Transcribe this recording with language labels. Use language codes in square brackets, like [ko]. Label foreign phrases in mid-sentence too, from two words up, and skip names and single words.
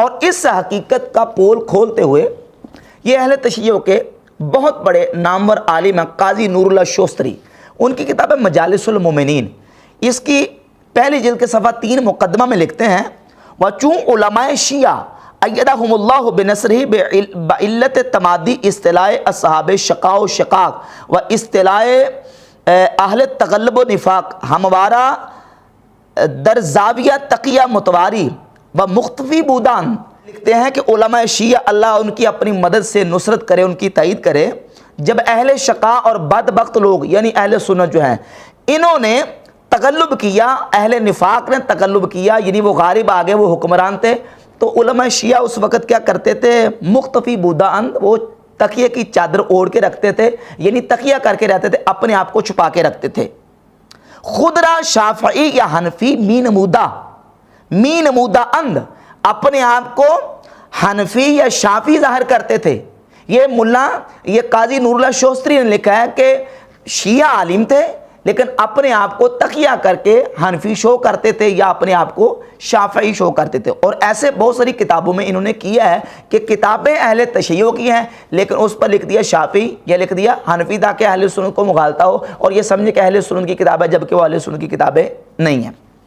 [ur] اور اس حقیقت کا پول کھولتے ہوئے یہ اہل تشیع کے بہت بڑے نامور عالم ہیں قاضی نور اللہ شوستری، ان کی کتاب ہے مجالس المومنین، اس کی پہلی جلد کے صفحہ 3 مقدمہ میں لکھتے ہیں، [fa] وَچون علماء شیعہ [ar] ایدہم اللہ بنصرہ [fa] بعلت تمادی اصطلاح اصحاب شقاء و شقاق و اصطلاح اہل تغلب و نفاق ہموارہ در زاویہ تقیہ متواری و مختفی بودان۔ [ur] لکھتے ہیں کہ علماء شیعہ اللہ ان کی اپنی مدد سے نصرت کرے، ان کی تائید کرے، جب اہل شقاء اور بدبخت لوگ یعنی اہل سنت جو ہیں انہوں نے تغلب کیا، اہل نفاق نے تغلب کیا، یعنی وہ غالب آگے، وہ حکمران تھے، تو علماء شیعہ اس وقت کیا کرتے تھے؟ [fa] مختفی بودان، [ur] وہ تقیہ کی چادر اوڑھ کے رکھتے تھے، یعنی تقیہ کر کے رہتے تھے، اپنے آپ کو چھپا کے رکھتے تھے۔ [fa] خود را شافعی یا حنفی می نمودہ اند، [ur] اپنے آپ کو حنفی یا شافعی ظاہر کرتے تھے۔ یہ یہ قاضی نور اللہ شوستری نے لکھا ہے کہ شیعہ عالم تھے لیکن اپنے آپ کو تقیہ کر کے حنفی شو کرتے تھے یا اپنے آپ کو شافعی شو کرتے تھے، اور ایسے بہت ساری کتابوں میں انہوں نے کیا ہے کہ کتابیں اہل تشیع کی ہیں لیکن اس پر لکھ دیا شافعی یا لکھ دیا حنفی تاکہ اہل سنت کو مغالطہ ہو اور یہ سمجھے کہ اہل سنت کی کتاب ہے جبکہ وہ اہل سنت کی کتابیں نہیں ہیں۔